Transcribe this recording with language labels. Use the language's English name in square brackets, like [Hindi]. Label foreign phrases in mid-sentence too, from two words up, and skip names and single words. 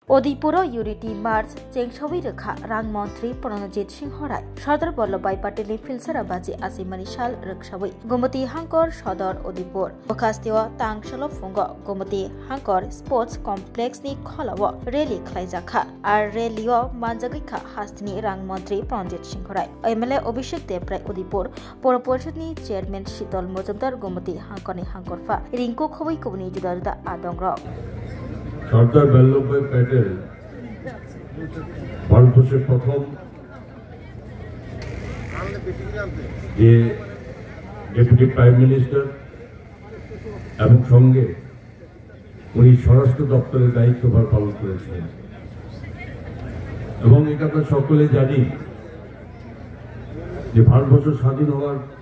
[Kok Borok] उदयपुर [English] unity march [Kok Borok] चेंगसावी रेखा रांग मंत्री प्रणजित सिंह राय सरदार वल्लभभाई पटेल फिलसरा बाजी आसिमानी साल रेखसावी गुमती हांकर सदर उदयपुर बखास्तिव तांगसल फुंग गुमती हांकर [English] sports complex [Kok Borok] नि खलाव रैली खलाइजाखा आर रैलियो मानजागैखा हास्तिनि रांग मंत्री प्रणजित सिंह राय एमएलए अभिषेक देवराय उदयपुर पौर परिषदनि चेयरमैन शीतल मजुमदार गुमती हांकरनि हांकरफा रिंकु खबै कुबनि जुदा जुदा आदंग्र [Bangla] सरदार वल्लभभाई पटेल ভারতবর্ষের প্রথম যে [English] deputy prime minister [Bangla] এবং সঙ্গে উনি স্বরাষ্ট্র দপ্তরের দায়িত্বভার পালন করেছিলেন এবং এটা আমরা সকলে জানি যে ভারতবর্ষ স্বাধীন হওয়ার